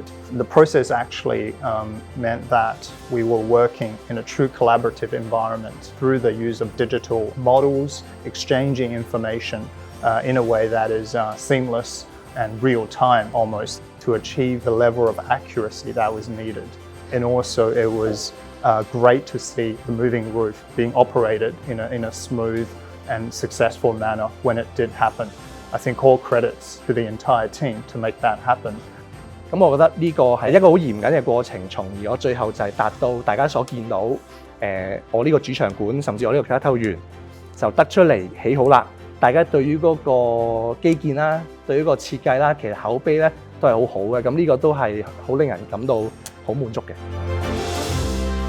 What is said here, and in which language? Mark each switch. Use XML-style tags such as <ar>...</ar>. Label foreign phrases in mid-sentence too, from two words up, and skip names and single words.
<en>The process actually meant that we were working in a true collaborative environment through the use of digital models, exchanging information in a way that is seamless and real-time almost, to achieve the level of accuracy that was needed. And also it was great to see the moving roof being operated in a smooth and successful manner when it did happen. I think all credits to the entire team to make that happen.</en> <yue>咁我覺得呢個係一個好嚴謹嘅過程，從而我最後就係達到大家所見到我呢個主場館，甚至我呢個啟德體育園就得出嚟起好啦。大家對於嗰個基建啦，對於個設計啦，其實口碑咧都係好好嘅。咁呢個都係好令人感到好滿足嘅。</yue>